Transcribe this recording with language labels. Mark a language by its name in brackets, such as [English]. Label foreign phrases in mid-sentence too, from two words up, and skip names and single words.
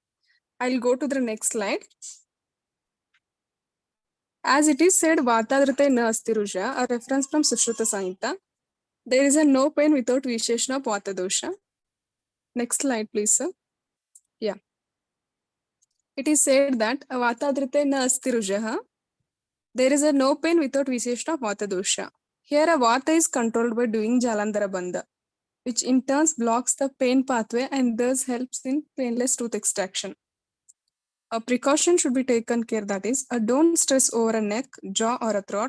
[English] I'll go to the next slide. As it is said, [Sanskrit] वातादृते न अस्तिरुजा, [English] a reference from Sushruta Samhita. There is a no pain without Visheshna Vatadosha. Next slide, please, sir. Yeah. It is said that [Sanskrit] वातादृते न अस्तिरुजा. [English] There is a no pain without Visheshna Vatadosha. Here a Vata is controlled by doing Jalandhara Bandha, which in turn blocks the pain pathway and thus helps in painless tooth extraction. A precaution should be taken care, that is, don't stress over a neck, jaw or a throat.